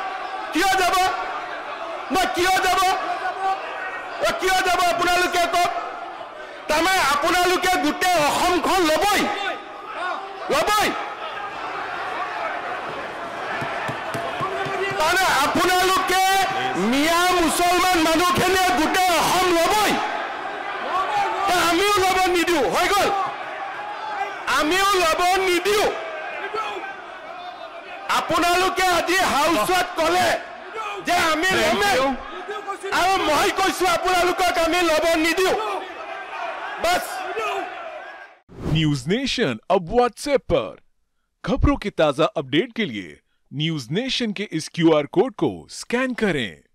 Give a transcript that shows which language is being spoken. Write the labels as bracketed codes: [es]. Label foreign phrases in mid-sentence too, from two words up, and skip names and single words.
[as] আপোনালোকে কওক তাৰমানে আপোনালোকে গোটেই অসমখন লবই তাৰমানে আপোনালোকে মিয়া মুছলমান মানুহখিনিয়ে গোটেই অসম লবই আমিও লব নিদিও হৈ গল আপোনালোকে আজি হাউচত কলে যে আমি লমেই আৰু মই কৈছো আপোনালোকক আমি লব নিদিও बस [hi] न्यूज नेशन अब व्हाट्सएप पर खबरों के ताजा अपडेट के लिए न्यूज नेशन के इस [en] QR code [hi] को स्कैन करें।